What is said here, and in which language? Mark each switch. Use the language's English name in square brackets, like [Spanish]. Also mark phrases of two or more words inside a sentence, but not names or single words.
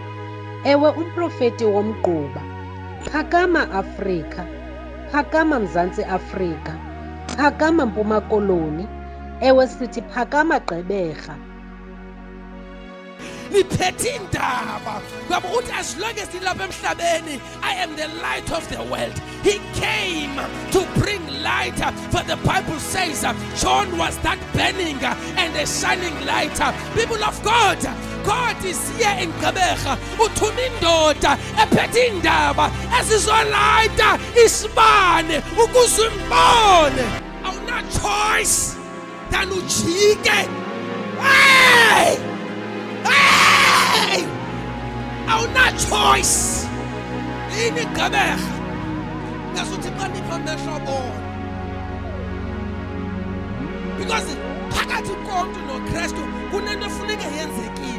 [Xhosa] Ewe umprofeti womgquba. Phakama Afrika. Phakama Mzantsi Afrika. Phakama Mpuma Koloni. Ewe sithi phakama Gqeberha. Liphethe indaba ngoba uthi [English] as long as [Xhosa] ilapha emhlabeni, [English] I am the light of the world. He came to bring light, for the Bible says John was that burning and a shining light. People of God, God is here in Gqeberha. [Xhosa] Uthuma indoda ephethe indaba ezizolayiта isibane ukuze umbone. Awuna [English] choice than [Xhosa] ujike. Hey! Hey! Awuna choice. Ini Gqeberha. Ngasuthi manipha amehlo bona. Because phakathi komntu noKristu kunento efuneka yenzekile.